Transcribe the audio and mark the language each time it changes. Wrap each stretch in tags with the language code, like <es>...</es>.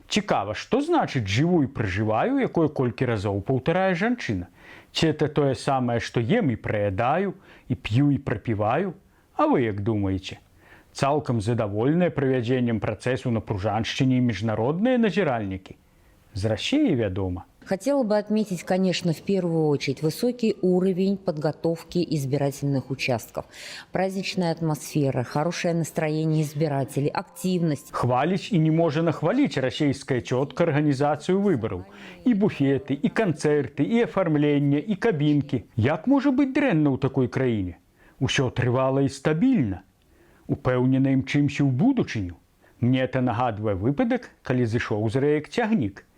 <be>Цікава, што значыць «жыву і пражываю», якое колькі разоў паўтарае жанчына? Ці это тое самае, што ем і праядаю, і п'ю і прапіваю? А вы як думаеце? Цалкам задаволеныя правядзеннем працэсу на Пружаншчыне і міжнародныя назіральнікі? З Расіі, вядома.</be> <ru>Хотела бы отметить, конечно, в первую очередь высокий уровень подготовки избирательных участков. Праздничная атмосфера, хорошее настроение избирателей, активность.</ru> <be>Хваліць і не можа нахваліць расійская цётка арганізацыю выбараў. І буфеты, і канцэрты, і афармленне, і кабінкі. Як можа быць дрэнна ў такой краіне? Усё трывала і стабільна. Упэўнена імчымся ў будучыню. Мне это нагадвае выпадак, калі зышоў з рэек цягнік.</be>